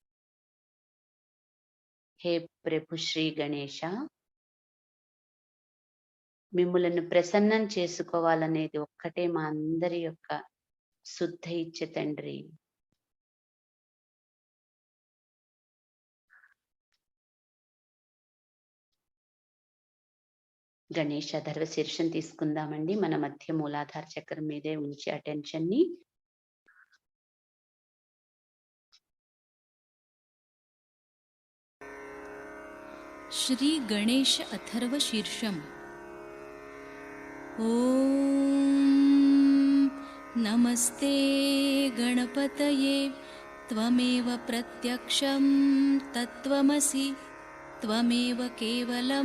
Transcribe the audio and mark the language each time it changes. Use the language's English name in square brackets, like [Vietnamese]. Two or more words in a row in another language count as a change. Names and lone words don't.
[Telugu] హే ప్రభు శ్రీ గణేశ, మిమ్ములను ప్రసన్నం చేసుకోవాలనేది ఒక్కటే మా అందరి యొక్క శుద్ధ ఇచ్చ తండ్రి. గణేష ధర్వ శీర్షం తీసుకుందామండి. మన మధ్య మూలాధార చక్రం మీదే ఉంచి అటెన్షన్ ని [Sanskrit] श्री गणेश अथर्व शीर्षम। ॐ नमस्ते गणपतये त्वमेव प्रत्यक्षं तत्त्वमसि त्वमेव केवलं